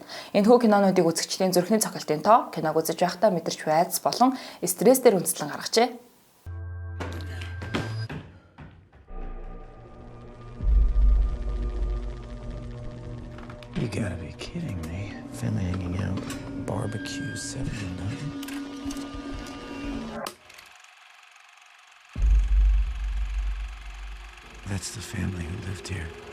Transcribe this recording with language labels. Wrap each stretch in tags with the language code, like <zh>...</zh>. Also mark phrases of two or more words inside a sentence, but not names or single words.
<mn>Энэхүү кинонуудыг үзэгчдийн зүрхний цохилтын тоо, киног үзэж байхдаа мэдэрч байц болон стресс дээр үндэслэн гаргажээ.</mn> <en>You gotta be kidding me. Family hanging out, barbecue 79. That's the family who lived here.</en>